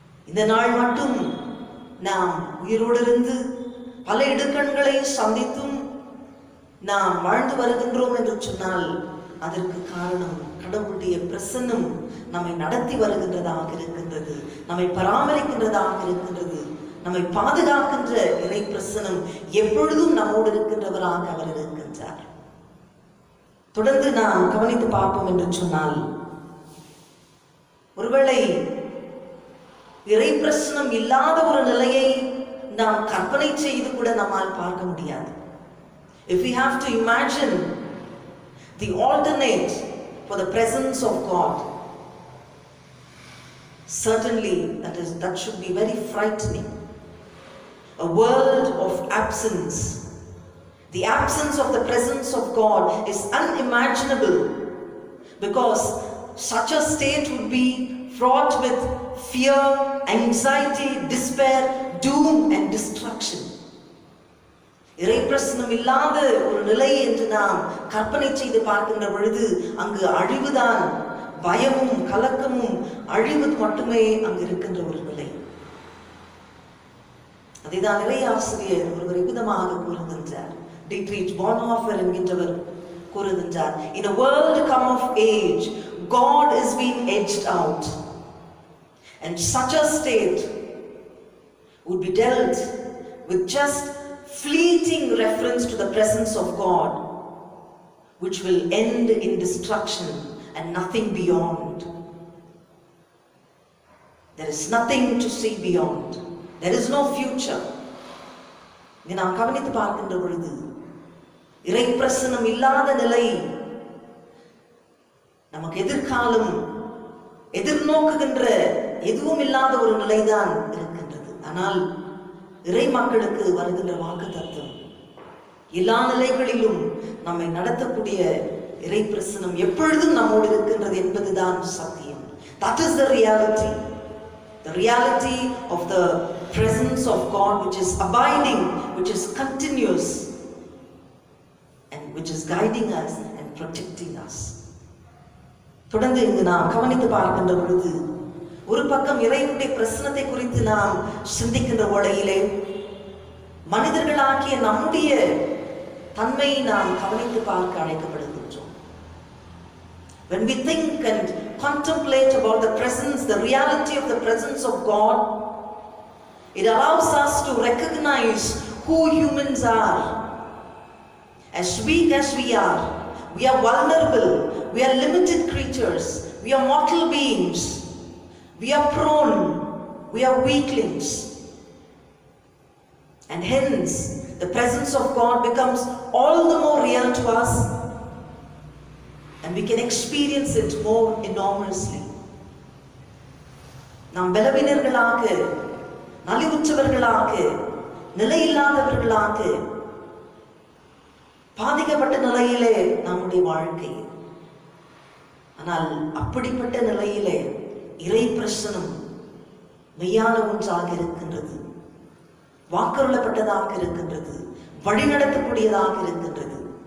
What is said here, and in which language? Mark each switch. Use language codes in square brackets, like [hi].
[ta] இந்த நாள் மட்டும் நாம் உயிரோடு இருந்து பல இடுக்கண்களை சந்தித்தும் நாம் வாழ்ந்து வருகின்றோம் என்று சொன்னால், அதற்கு காரணம் கடவுளுடைய பிரசன்னம் நம்மை நடத்தி வருகின்றதாக இருக்கின்றது, நம்மை பராமரிக்கின்றதாக இருக்கின்றது, நம்மை பாதுகாக்கின்ற இறை பிரசன்னம் எப்பொழுதும் நம்மோடு இருக்கின்றவராக அவர் இருக்கின்றார். தொடர்ந்து நாம் கவனித்து பார்ப்போம் என்று சொன்னால், ஒருவேளை இறை பிரசனம் இல்லாத ஒரு நிலையை நாம் கற்பனை செய்து கூட நம்மால் பார்க்க முடியாது. [en] If we have to imagine the alternate for the presence of God, certainly that should be very frightening. A world of absence. The absence of the presence of God is unimaginable, because such a state would be fraught with fear, anxiety, despair, doom and destruction. [ta] இறை பிரசனம் இல்லாத ஒரு நிலை என்று நாம் கற்பனை செய்து பார்க்கின்ற பொழுது, அங்கு அழிவுதான், பயமும் கலக்கமும் அழிவு மட்டுமே அங்கு இருக்கின்ற ஒரு நிலை. அதைதான் இறை ஆசிரியர் ஒருவர் விதமாக கூறுகின்றார். [en] Dietrich Bonhoeffer [ta] என்கின்றவர் கூறுகின்றார், [en] in a world come of age, God is being edged out, and such a state would be dealt with just fleeting reference to the presence of God, which will end in destruction and nothing beyond. There is nothing to see beyond. There is no future. [ta] இதை நாம் கவனித்து பார்க்கின்ற பொழுது, இறை பிரசனம் இல்லாத நிலை நமக்கு எதிர்காலம் எதிர்நோக்குகின்ற எதுவும் இல்லாத ஒரு நிலைதான் இருக்கின்றது. ஆனால் இறை மக்களுக்கு வருகின்ற வாக்குத்தத்தம், எல்லா நிலைகளிலும் நம்மை நடத்தக்கூடிய இறை பிரசனம் எப்பொழுதும் நம்மோடு இருக்கின்றது என்பதுதான் சத்தியம். [en] That is the reality. The reality of the presence of God, which is abiding, which is continuous, and which is guiding us and protecting us. [ta] தொடர்ந்து இங்கு நாம் கவனித்து பார்க்கின்ற பொழுது ஒரு பக்கம் இறைவனுடைய பிரசனத்தை குறித்து நாம் சிந்திக்கின்ற வேளையிலே மனிதர்களாகிய நம்முடைய தன்மையை நாம் கவனித்து பார்க்க அழைக்கப்படுகின்றோம். [en] When we think and contemplate about the presence, the reality of the presence of God, it allows us to recognize who humans are. As weak as we are vulnerable, we are limited creatures, we are mortal beings, we are prone, we are weaklings. And hence, the presence of God becomes all the more real to us, and we can experience it more enormously. [ta] நாம் பலவீனர்களாக, நலிவுற்றவர்களாக, நிலையில்லாதவர்களாக, பாதிக்கப்பட்ட நிலையிலே நம்முடைய வாழ்க்கை. ஆனால் அப்படிப்பட்ட நிலையிலே இறை பிரசனம் மெய்யான ஒன்றாக இருக்கின்றது, வாக்குறுதிப்பட்டதாக இருக்கின்றது, வழிநடத்தக்கூடியதாக இருக்கின்றது.